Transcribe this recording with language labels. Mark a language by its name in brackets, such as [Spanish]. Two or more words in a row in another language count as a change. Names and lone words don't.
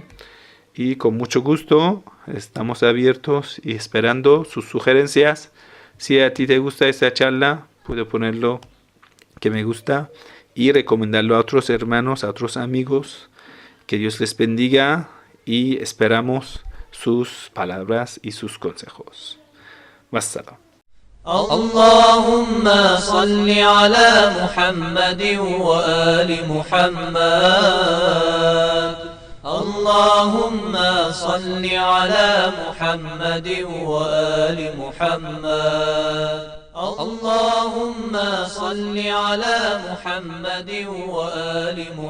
[Spanish] Y con mucho gusto estamos abiertos y esperando sus sugerencias. Si a ti te gusta esta charla, puedo ponerlo que me gusta y recomendarlo a otros hermanos, a otros amigos. Que Dios les bendiga y esperamos sus palabras y sus consejos. Wassalam. [Arabic] اللهم صل على محمد وآل محمد اللهم صل على محمد وآل محمد اللهم صل على محمد وآل